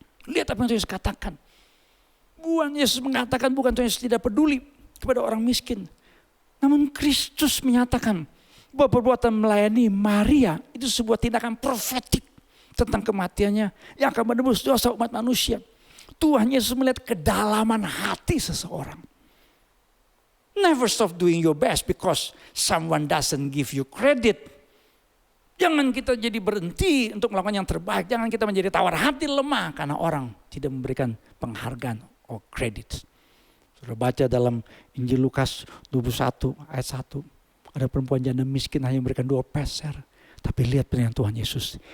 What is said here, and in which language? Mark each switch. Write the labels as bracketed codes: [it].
[id] Lihat apa yang Tuhan Yesus katakan. Tuhan Yesus mengatakan bukan Tuhan Yesus tidak peduli kepada orang miskin. Namun Kristus menyatakan bahwa perbuatan melayani Maria itu sebuah tindakan profetik tentang kematiannya yang akan menebus dosa umat manusia. Tuhan Yesus melihat kedalaman hati seseorang. [en] Never stop doing your best because someone doesn't give you credit. [id] Jangan kita jadi berhenti untuk melakukan yang terbaik. Jangan kita menjadi tawar hati lemah karena orang tidak memberikan penghargaan atau kredit. Sudah baca dalam Injil Lukas 21 ayat 1. Ada perempuan janda miskin hanya memberikan 2 peser. Tapi lihat pilihan Tuhan Yesus.